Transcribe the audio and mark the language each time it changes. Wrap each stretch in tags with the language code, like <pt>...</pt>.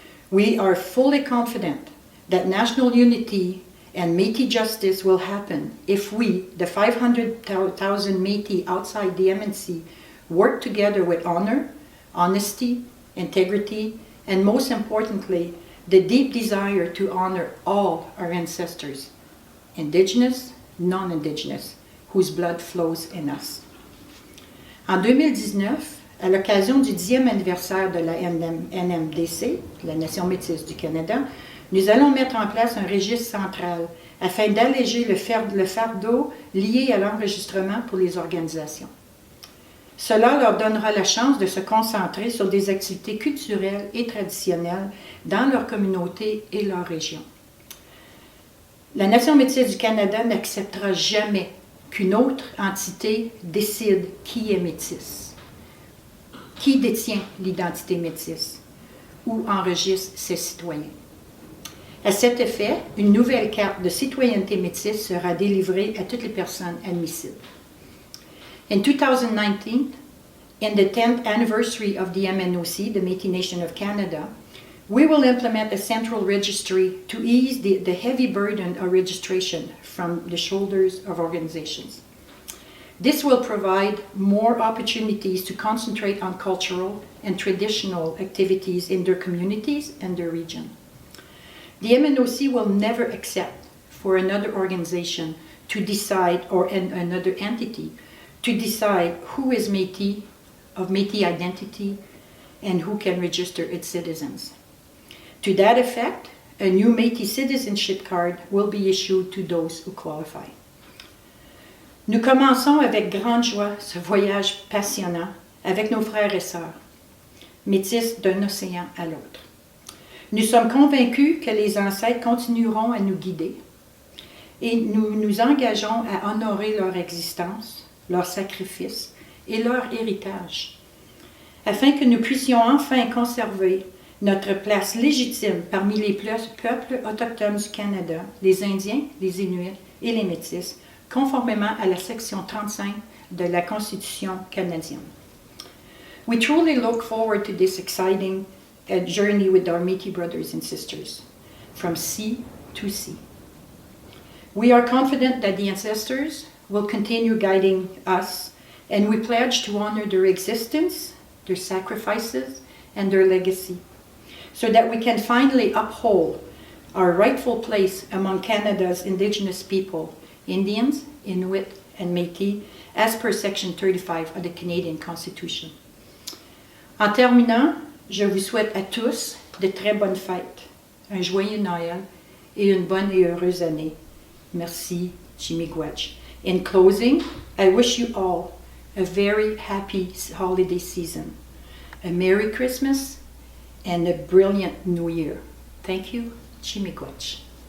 <en>We are fully confident that national unity and Métis justice will happen if we, the 500,000 Métis outside the MNC, work together with honor, honesty, integrity, and most importantly, the deep desire to honor all our ancestors, Indigenous, non-Indigenous, whose blood flows in us.</en> <fr>En 2019, à l'occasion du 10e anniversaire de la NMDC, la Nation métisse du Canada, nous allons mettre en place un registre central afin d'alléger le fardeau lié à l'enregistrement pour les organisations. Cela leur donnera la chance de se concentrer sur des activités culturelles et traditionnelles dans leur communauté et leur région. La Nation métisse du Canada n'acceptera jamais qu'une autre entité décide qui est métisse, qui détient l'identité métisse ou enregistre ses citoyens. À cet effet, une nouvelle carte de citoyenneté métisse sera délivrée à toutes les personnes admissibles.</fr> <en>In 2019, in the 10th anniversary of the MNOC, the Métis Nation of Canada, we will implement a central registry to ease the heavy burden of registration from the shoulders of organizations. This will provide more opportunities to concentrate on cultural and traditional activities in their communities and their region. The MNOC will never accept for another organization to decide, or another entity, to decide who is Métis, of Métis identity, and who can register its citizens. To that effect, a new Métis citizenship card will be issued to those who qualify.</en> <fr>Nous commençons avec grande joie ce voyage passionnant avec nos frères et sœurs, métis d'un océan à l'autre. Nous sommes convaincus que les ancêtres continueront à nous guider et nous nous engageons à honorer leur existence, leur sacrifice et leur héritage, afin que nous puissions enfin conserver notre place légitime parmi les peuples autochtones du Canada, les Indiens, les Inuits et les Métis, conformément à la section 35 de la Constitution canadienne.</fr> <en>We truly look forward to this exciting journey with our Métis brothers and sisters, from sea to sea. We are confident that the ancestors will continue guiding us, and we pledge to honor their existence, their sacrifices, and their legacy, so that we can finally uphold our rightful place among Canada's Indigenous people, Indians, Inuit, and Métis, as per Section 35 of the Canadian Constitution.</en> <fr>En terminant, je vous souhaite à tous de très bonnes fêtes, un joyeux Noël et une bonne et heureuse année. Merci, Chimigwach.</fr> <en>In closing, I wish you all a very happy holiday season. a Merry Christmas and a brilliant New Year. Thank you, Chimikwach.</en>